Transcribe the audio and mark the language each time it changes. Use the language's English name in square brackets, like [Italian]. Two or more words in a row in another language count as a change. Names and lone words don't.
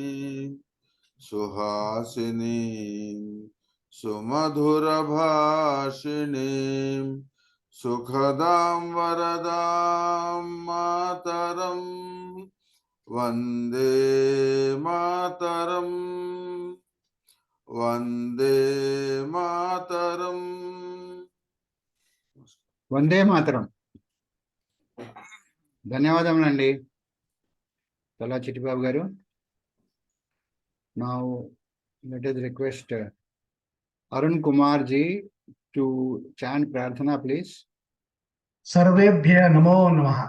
[Sanskrit] suhasini sumadhura bhashini sukhadam varadam mataram Vande Mataram, Vande Mataram. Vande Mataram. [Telugu] ధన్యవాదములండి చల్లా చిట్టిబాబు గారు. [English] Now let us request Arun Kumar ji to chant Prarthana, please. [Sanskrit] Sarvebhya Namo Namaha.